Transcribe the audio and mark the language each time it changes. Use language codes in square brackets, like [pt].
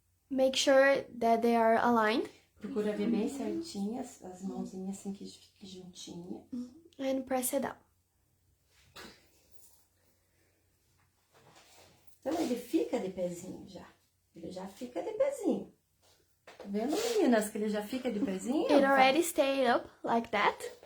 [en] Make sure that they are aligned. [pt] Procura ver bem certinhas, as mãozinhas assim que fiquem juntinhas. [en] And press it down. [pt] Então ele fica de pezinho já. Ele já fica de pezinho. Tá vendo, meninas, que ele já fica de pezinho? [en] It already stayed up like that.